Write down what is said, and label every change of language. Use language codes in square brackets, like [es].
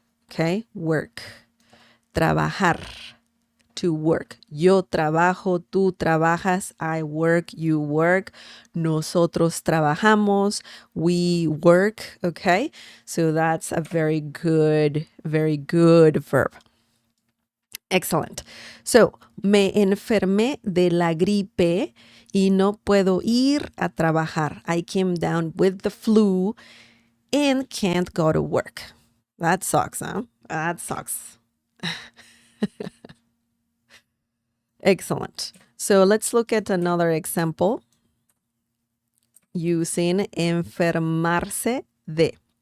[en] Okay, work. Trabajar, to work. [es] Yo trabajo, tú trabajas, [en] I work, you work, [es] nosotros trabajamos, [en] we work, okay? So that's a very good verb. Excellent. [es] So, me enfermé de la gripe y no puedo ir a trabajar. [en] I came down with the flu and can't go to work. That sucks, huh? That sucks. Excellent. So let's look at another example using enfermarse de.